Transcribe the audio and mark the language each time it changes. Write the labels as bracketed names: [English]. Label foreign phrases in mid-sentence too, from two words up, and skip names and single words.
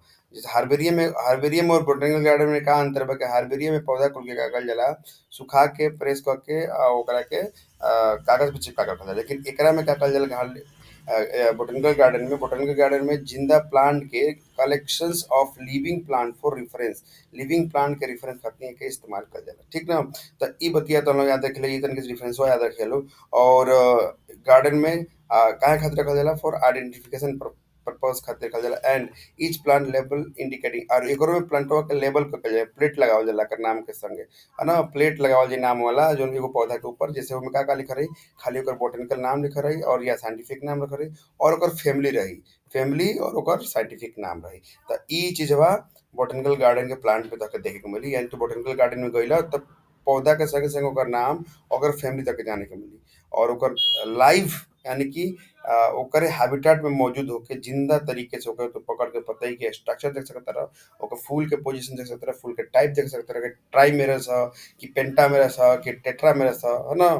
[Bhojpuri] जैसे हार्बेरियम और [English] botanical garden [Bhojpuri] में का अंतर बा कि हार्बेरियम में पौधा कुल के का कइल जाला, सुखा के प्रेस क के ओकरा के कागज़ पे चिपका के रखल जाला। लेकिन एकरा में का कइल जाला कि [English] botanical garden [Bhojpuri] में जिंदा प्लांट के [English] collections of living plant for reference, living plant [Bhojpuri] के रेफरेंस खातिर एके इस्तेमाल कइल जाला। ठीक ना? त इ बतिया तो लोग याद रख ले, इ तनके से रेफरेंसवा याद रखे लोग। और गार्डन में काहे खातिर रखल जाला [English] for identification purpose [Bhojpuri] खातिर रखल जाला [English] and each plant label indicating, [Bhojpuri] और एकरो में प्लांटवा के लेबल कइल जाला, प्लेट लगावल जाला एकर नाम के संगे, है ना? प्लेट लगावल जाई नाम वाला जौन एगो पौधा के ऊपर, जैसे ओमे का लिखल रही, खाली ओकर बॉटेनिकल नाम लिखल रही और या साइंटिफिक नाम लिखल रही और ओकर फैमिली रही, फैमिली और ओकर साइंटिफिक नाम रही। त इ चीज़वा [English] botanical garden [Bhojpuri] के प्लांट पे तोहके देखे के मिली, यानी तू [English] botanical garden [Bhojpuri] में गइला त पौधा के संगे-संगे ओकर नाम, ओकर फैमिली तक के जाने के मिली और ओकर लाइव यानी कि ओकरे हैबिटेट में मौजूद होके जिंदा तरीके से ओके तो पकड़ के पतई के स्ट्रक्चर देख सकत रह, ओकर फूल के पोजीशन देख सकत रह, फूल के टाइप देख सकत रह कि ट्राइमेरस ह कि पेंटामेरस ह कि टेट्रामेरस ह, है ना?